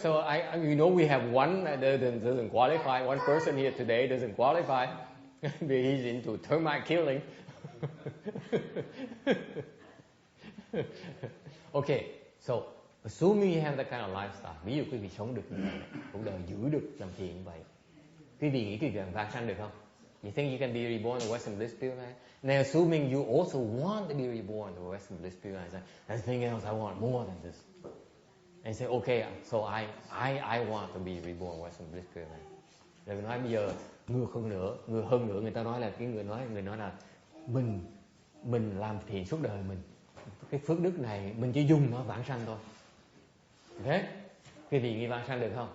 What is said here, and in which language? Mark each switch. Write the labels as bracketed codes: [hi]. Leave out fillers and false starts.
[en] So we have one that doesn't qualify. One person here today doesn't qualify. He's into termite killing. Okay, so assuming you have that kind of lifestyle, [vi] ví dụ quý vị sống được như vậy, cuộc đời giữ được làm thiện như vậy, quý vị nghĩ quý vị vãng sanh được không? [en] You think you can be reborn in Western Bliss Spirit Land? Now, assuming you also want to be reborn in Western Bliss Spirit Land, anything else I want more than this. And say, okay, so I want to be reborn in Western Bliss Spirit Land. [vi] Rồi mình nói bây giờ ngược hơn nữa, người ta nói là người nói là mình làm thiện suốt đời mình, cái phước đức này mình chỉ dùng nó vãng sanh thôi. Okay? Quý vị nghĩ vãng sanh được không?